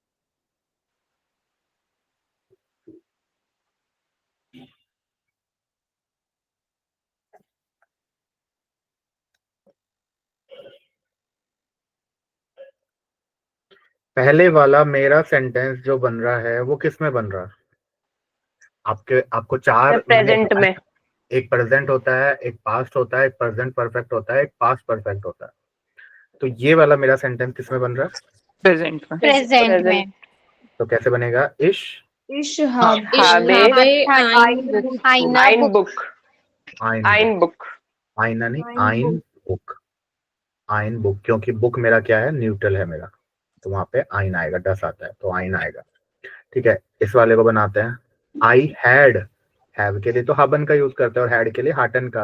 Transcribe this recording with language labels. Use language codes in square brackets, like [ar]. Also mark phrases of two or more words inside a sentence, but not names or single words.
[hi] पहले वाला मेरा सेंटेंस जो बन रहा है वो किस में बन रहा है? आपको चार प्रेजेंट में। एक प्रेजेंट होता है, एक पास्ट होता है, एक [en] present perfect [hi] होता है, एक [en] past perfect [hi] होता है। तो ये वाला मेरा सेंटेंस किस में बन रहा है? प्रेजेंट में। प्रेजेंट में। तो कैसे बनेगा? [de] इश habe ein बुक। आइन बुक। [hi] आइना नहीं, [de] ein Buch. ein Buch, [hi] क्योंकि बुक मेरा क्या है? न्यूट्रल है मेरा, तो वहां पे आइन आएगा, डस आता है तो आइन आएगा। ठीक है, इस वाले को बनाते हैं। [en] I had, [hi] हैव के लिए तो हाबन का यूज करते हैं और हैड के लिए हाटन का।